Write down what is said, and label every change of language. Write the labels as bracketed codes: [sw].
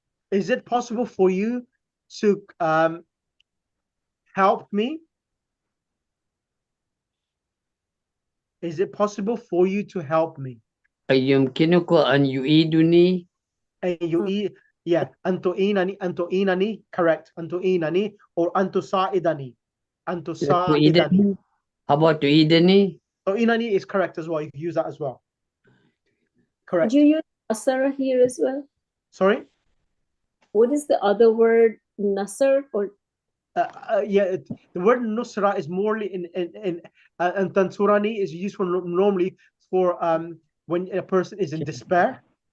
[en] Is it possible for you to help me? Is it possible for you to help me? [ar] أيمكنك أن يعيدني؟ Yeah, أن تعينني. [en] Correct. [ar] أن تعينني or أن تساعدني. أن تساعدني. [en] How about تعيدني? تعينني is correct as well. You can use that as well. Correct. Did you use nasara here as well? Sorry? What is the other word? Nasr or? Yeah, the word nusra is more in and tansurani is used for normally for when a person is in despair.